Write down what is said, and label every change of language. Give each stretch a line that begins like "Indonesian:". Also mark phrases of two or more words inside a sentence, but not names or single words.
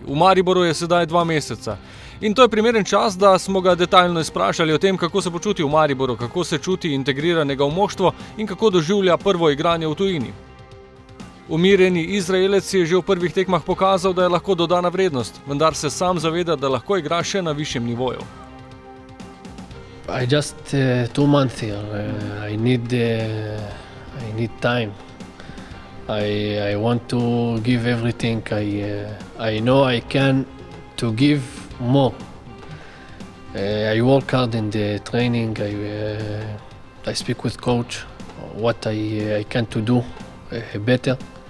Slovenian: V Mariboru je sedaj 2 meseca. In to je primeren čas, da smo ga detaljno izprašali o tem, kako se počuti v Mariboru, kako se čuti integriranega v moštvo in kako doživlja prvo igranje v tujini. Umirjeni Izraelec je že v prvih tekmah pokazal, da je lahko dodana vrednost, vendar se sam zaveda, da lahko igra še na višjem nivoju.
English: I just 2 months here. I need time. I want to give everything. I know I can to give more. I work hard in the training. I speak with coach what I can to do better.